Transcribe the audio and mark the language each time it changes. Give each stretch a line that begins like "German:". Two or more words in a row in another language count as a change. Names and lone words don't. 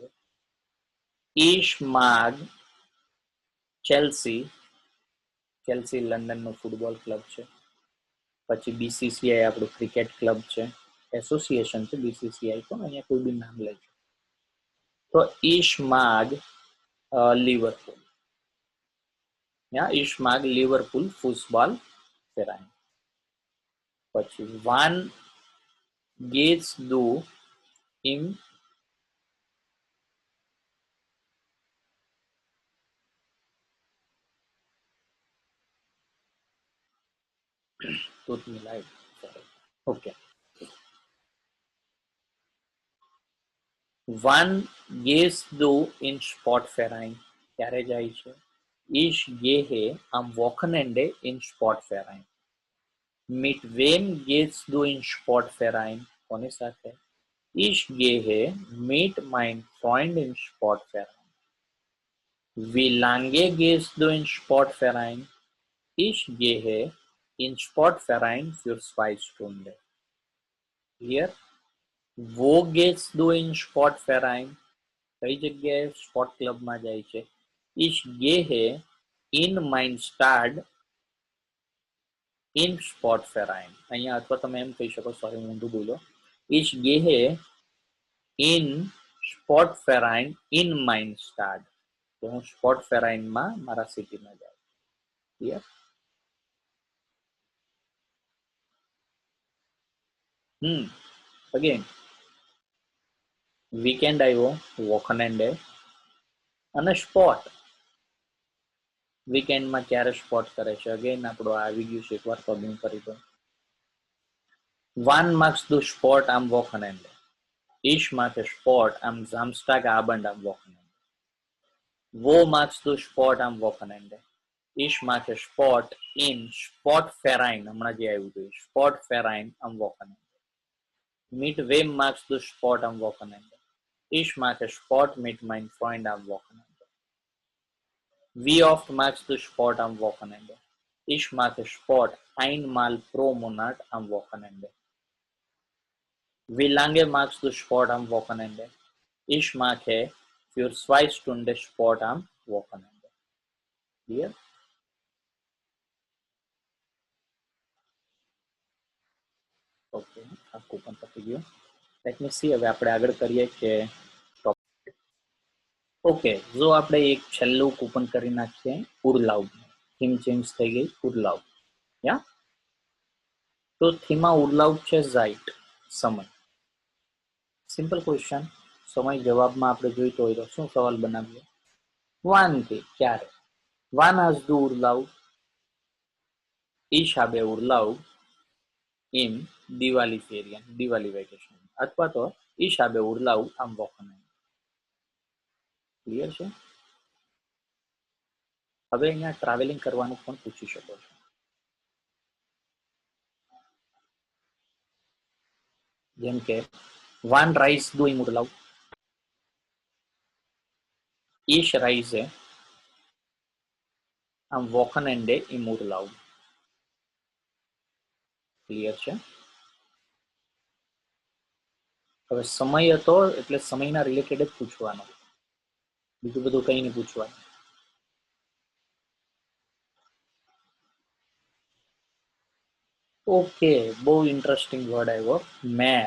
German: Ich mag Chelsea.
Gujarati: ચેલ્સી લંડનનું ફૂટબોલ ક્લબ છે. પછી બીસીસીઆઈ આપણું
English: cricket club
Gujarati: છે, એસોસિએશન છે બીસીસીઆઈ, પણ અહીંયા કોઈ બી નામ લેજો.
German: તો Ich mag Liverpool. Ja, ich mag Liverpool Fußball Verein. પછી wann gehst du im tut mir leid.
English: Sorry. Okay.
German: Wann gehst du in Sportverein?
Gujarati: ક્યારે જાય છે?
German: Ich gehe am Wochenende in Sportverein. Mit wem gehst du in Sportverein?
Gujarati: કોની સાથે?
German: Ich gehe mit meinem Freund in Sportverein. Wie lange gehst du in Sportverein? Ich gehe in Sportverein für 2 Stunden. Hier, wo gehst du in Sportverein?
Gujarati: કઈ જગ્યાએ
English: sport club
Gujarati: જાય છે?
German: Ich gehe in mein Stad in Sportverein.
Gujarati: અહીંયા અથવા તમે એમ કહી શકો, સોરી હું ઊંધું બોલો.
German: Ich gehe in Sportverein in mein Stad.
Gujarati: તો હું સ્પોર્ટફેરાઇનમાં મારા સિટીમાં જાઉં. ક્લિયર? અગેન વીકેન્ડ આવ્યો, વોકનેન્ડે અને સ્પોટ. વીકેન્ડમાં ક્યારે સ્પોટ કરે છે? અગેન આપણું આવી ગયું છે, એકવાર પગનું કરી દો.
German: Wann machst du Sport am Wochenende? Ich mache Sport am Samstagabend am Wochenende. Wo machst du Sport am Wochenende? Ich mache Sport in Sportverein.
Gujarati: હમણાં જે આવ્યું હતું
German: Sportverein am Wochenende. Mit wem machst du Sport am Wochenende? Ich mache Sport mit meinem Freund am Wochenende. Wie oft machst du Sport am Wochenende? Ich mache Sport einmal pro Monat am Wochenende. Wie lange machst du Sport am Wochenende? Ich mache für 2 Stunden Sport am Wochenende. Clear?
Gujarati: ઓકે, આ કૂપન પતી ગયું.
English: let me see,
Gujarati: હવે આપણે આગળ કરીએ કે ઓકે, જો આપણે એક છેલ્લું કૂપન કરી નાખીએ ઉરલાવ.
English: theme change
Gujarati: થઈ ગઈ, ઉરલાવ. યા, તો થીમમાં ઉરલાવ છે ઝાઇટ, સમય.
English: Simple question.
Gujarati: સમય જવાબમાં આપણે જોઈતો હોય તો શું સવાલ બનાવીએ?
German: વાન થી, ક્યારે? Wann hast du Urlaub? Ich habe Urlaub im Diwali Ferien, દિવાળી વેકેશન. અથવા તો Ich habe Urlaub am Wochenende.
Gujarati: ક્લિયર છે? હવે અહીંયા ટ્રાવેલિંગ કરવાનું પણ પૂછી શકો છો.
German: જેમ કે wann reist du im Urlaub? Ich reise am Wochenende im Urlaub.
Gujarati: ક્લિયર છે? હવે સમય હતો એટલે સમયના રિલેટેડ જ પૂછવાનો, બીજું બધું કઈ નહીં પૂછવાનું. ઓકે, બહુ
English: interesting word
Gujarati: આવ્યો, મેર.